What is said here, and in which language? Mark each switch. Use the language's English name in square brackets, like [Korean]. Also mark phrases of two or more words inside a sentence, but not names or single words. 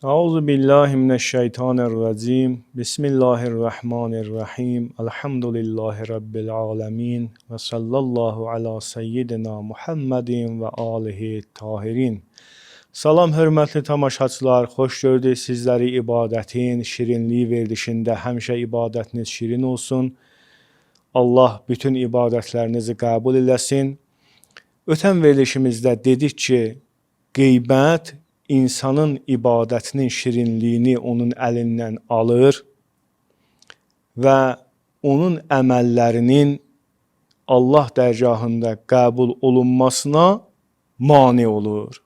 [Arabic] أعوذ بالله من الشيطان الرجيم. بسم الله الرحمن الرحيم. الحمد لله رب العالمين و صلى الله على سيدنا محمد و آله الطاهرين. [Azerbaijani] Salam hörmətli tamaşaçılar, xoş gördük sizləri ibadətin şirinliyi verilişində. Həmişə ibadətiniz şirin olsun. Allah bütün ibadətlərinizi qəbul eləsin. Ötən verilişimizdə dedik ki, qeybət insanın ibadətinin şirinliyini onun əlindən alır və onun əməllərinin Allah dərgahında qəbul olunmasına mane olur.